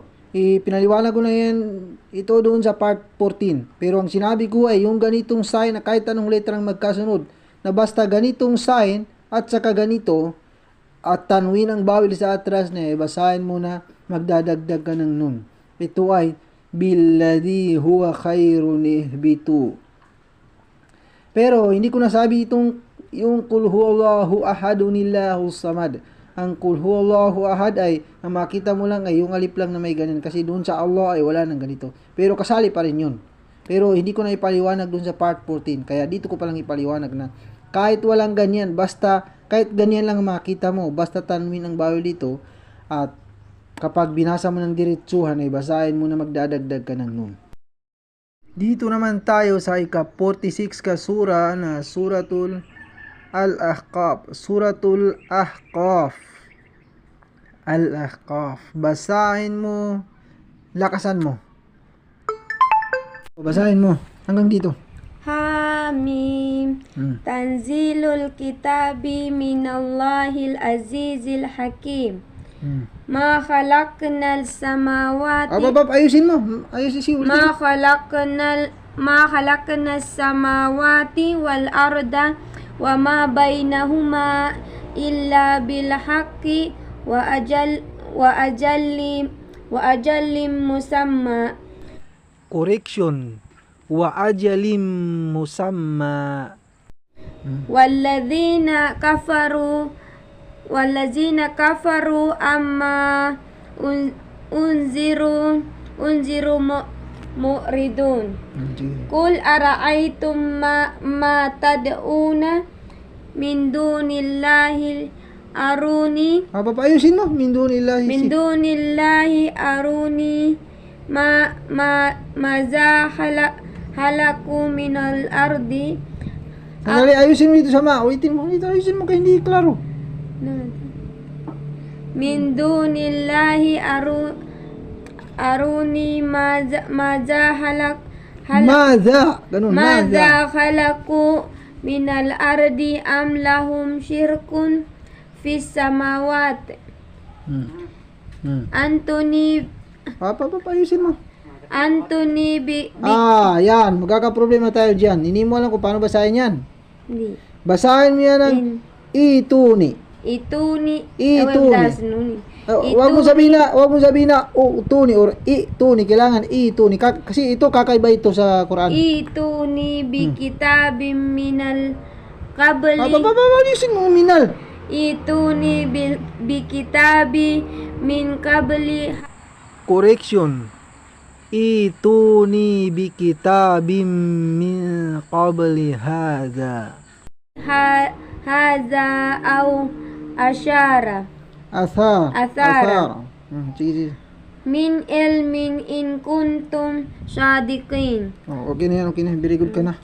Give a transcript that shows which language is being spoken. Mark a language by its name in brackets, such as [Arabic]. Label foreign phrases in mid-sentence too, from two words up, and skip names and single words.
[Filipino] Pinaliwanag ko na yan ito doon sa part 14. Pero ang sinabi ko ay yung ganitong sign na kahit anong letrang magkasunod, na basta ganitong sign at saka ganito at tanwin ang bawil sa atras na basahin mo na magdadagdag ka ng nun. Ito ay [Arabic] بالذي هو خير اهبطوا. [Filipino] Pero hindi ko nasabi itong yung [Arabic] قل هو الله أحد الله الصمد. [Filipino] Ang [Arabic] قل هو الله أحد [Filipino] ay ang makita mo lang ay yung alif lang na may ganyan kasi doon sa Allah ay wala nang ganito. Pero kasali pa rin yun. Pero hindi ko na ipaliwanag doon sa part 14. Kaya dito ko palang ipaliwanag na kahit walang ganyan, basta kahit ganyan lang makita mo, basta tanwin ang bawal dito at kapag binasa mo ng diretsuhan ay basahin mo na magdadagdag ka ng nun. Dito naman tayo sa ika-46 ka sura na suratul Al-Ahqaf. Suratul Ahqaf. Al-Ahqaf. Basahin mo. Lakasan mo. Basahin mo. Hanggang dito. [Arabic] Hamim. تنزيل الكتاب من الله العزيز الحكيم. ما خلقنا السماوات. [Filipino] Ayusin mo. Ayusin mo. [Arabic] ما خلقنا السماوات والأرض وما بينهما إلا بالحق وأجل مسمى. Correction. وأجل مسمى. والذين كفروا عما أنذروا معرضون. قل أرأيتم ما تدعون من دون الله أروني. [Filipino] Ayusin mo. [Arabic] من دون الله أروني ماذا خلقوا من الأرض. [Filipino] Sandali, ayusin mo dito sama. Ulitin mo. Ayusin mo kaya hindi klaro. [Arabic] من دون الله أروني ماذا خلقوا من الأرض أم لهم شرك في السماوات. [Filipino] Anthony Ayusin mo. Yan. Magkakaproblema tayo dyan. Hindi mo alam kung paano basahin yan. Basahin mo yan ng ituni. Wag mo sabihin na utuni or ituni. Kailangan ituni. Kasi ito kakaiba ito sa Quran. [Arabic] ائتوني بكتاب من القبل. [Filipino] Ayusin mo minal. [Arabic] ائتوني بكتاب من قبل. [Filipino] Correction. [Arabic] ائتوني بكتاب من قبل هذا. هذا أو أثارة. Athara. Sige. من علم إن كنتم صادقين. [Filipino] Okay na yan. [English] Very good [Filipino] ka na.